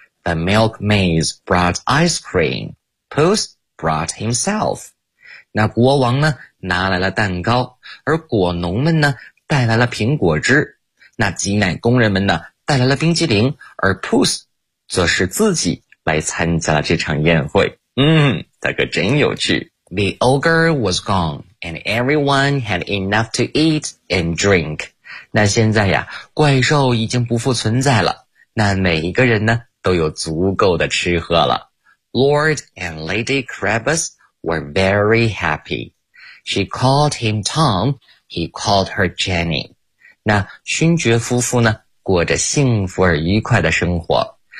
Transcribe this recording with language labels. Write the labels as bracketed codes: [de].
[en] The milkmaids brought ice cream. Puss brought himself. [zh] 那国王呢拿来了蛋糕，而果农们呢带来了苹果汁。那挤奶工人们呢带来了冰激凌，而 Puss 就是自己来参加了这场宴会。这个真有趣。 [en] The ogre was gone, and everyone had enough to eat and drink. [zh] 那现在呀，怪兽已经不复存在了，那每一个人呢，都有足够的吃喝了。 [en] Lord and Lady Krabus were very happy. She called him Tom, he called her Jenny. [zh] 那勋爵夫妇呢，过着幸福而愉快的生活。